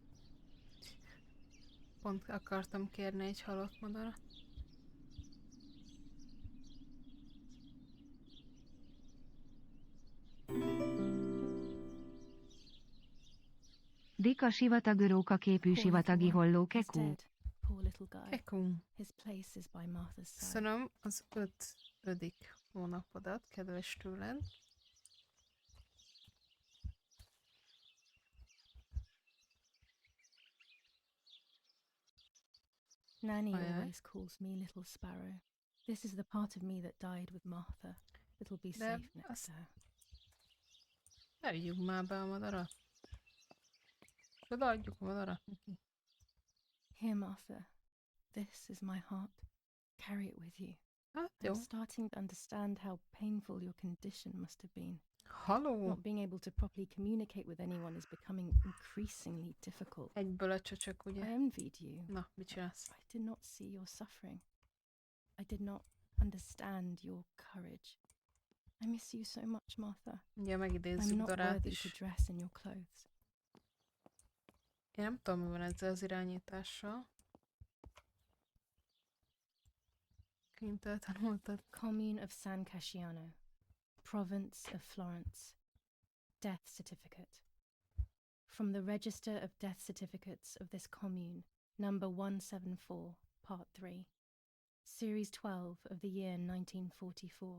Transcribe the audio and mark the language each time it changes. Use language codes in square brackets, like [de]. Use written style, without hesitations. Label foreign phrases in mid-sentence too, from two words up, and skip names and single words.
[hu] Pont akartam kérni egy halott madarat. Dika sivatagöróka képű [en] Poor little [hu] sivatagi [en] one. [hu] holló [en] He's kekú. dead. Poor little guy. Kekum. His place is by Martha's side. [hu] Köszönöm az 5. hónapodat, kedves tőled. [en] Nanny [hu] Ajaj. [en] always calls me Little Sparrow. This is the part of me that died with Martha. It'll be [hu] De [en] safe next [hu] azt [en] to her. [hu] ne vigyük már be a madarat. És odaadjuk a madarat neki. [en] Here, Martha. This is my heart. Carry it with you. [hu] Hát jó. [en] I'm starting to understand how painful your condition must have been. [hu] Haló! [en] Not being able to properly communicate with anyone is becoming increasingly difficult. [hu] Egyből a csöcsök, [en] I [hu] ugye? [en] envied you. [hu] Na, mit csinálsz? [en] I did not see your suffering. I did not understand your courage. I miss you so much, Martha. [hu] Ugye [en] I'm [hu] megidézzük [en] not [hu] Darát [en] worthy [hu] is. [en] to dress in your clothes. [hu] Én nem tudom, mi van ezzel az irányítással. Kint eltanultad. [en] Commune of San Casciano, Province of Florence. Death certificate. From the Register of Death Certificates of this commune, number 174, part 3, series 12 of the year 1944.